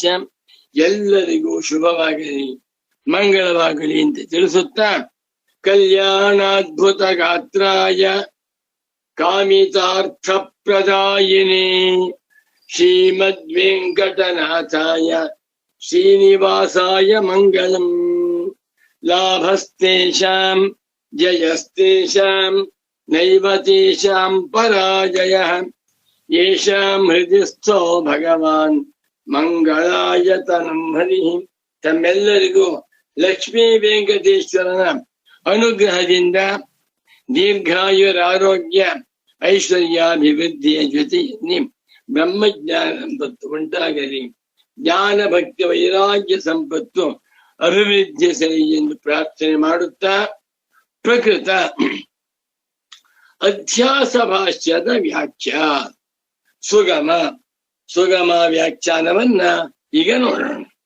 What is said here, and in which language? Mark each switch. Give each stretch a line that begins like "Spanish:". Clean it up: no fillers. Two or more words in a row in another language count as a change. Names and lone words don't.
Kannada: ಎಲ್ಲರಿಗೂ ಶುಭವಾಗಲಿ, ಮಂಗಳವಾಗಲಿ ಅಂತ ತಿಳಿಸುತ್ತಾ,
Sanskrit: ಕಲ್ಯಾಣಾದ್ಭುತ ಗಾತ್ರಾಯ ಕಾಮಿತಾರ್ಥ ಪ್ರದಾಯಿನೇ ಶ್ರೀಮದ್ ವೆಂಕಟನಾಥಾಯ ಶ್ರೀನಿವಾಸಾಯ ಮಂಗಳಂ. ಲಾಭಸ್ತೇಷಾಂ ಜಯಸ್ತೇಷಾಂ ನೈವ ತೇಷಾಂ ಪರಾಜಯಃ ಯೇಷಾಂ ಹೃದಯ ಸ್ಥೋ ಭಗವಾನ್ ಮಂಗಳಾಯತನಂ ಹರಿಃ.
Kannada: ತಮ್ಮೆಲ್ಲರಿಗೂ ಲಕ್ಷ್ಮೀ ವೆಂಕಟೇಶ್ವರನ ಅನುಗ್ರಹದಿಂದ ದೀರ್ಘಾಯುರಾರೋಗ್ಯ ಐಶ್ವರ್ಯಾಭಿವೃದ್ಧಿಯ ಜೊತೆಯಲ್ಲಿ ಬ್ರಹ್ಮಜ್ಞಾನ ಸಂಪತ್ತು ಉಂಟಾಗಲಿ, ಜ್ಞಾನ ಭಕ್ತಿ ವೈರಾಗ್ಯ ಸಂಪತ್ತು ಅಭಿವೃದ್ಧಿಸಲಿ ಎಂದು ಪ್ರಾರ್ಥನೆ ಮಾಡುತ್ತಾ ಪ್ರಕೃತ ಅಧ್ಯಾಸ ಭಾಷ್ಯದ ವ್ಯಾಖ್ಯಾ ಸುಗಮ ವ್ಯಾಖ್ಯಾನವನ್ನ ಈಗ ನೋಡೋಣ.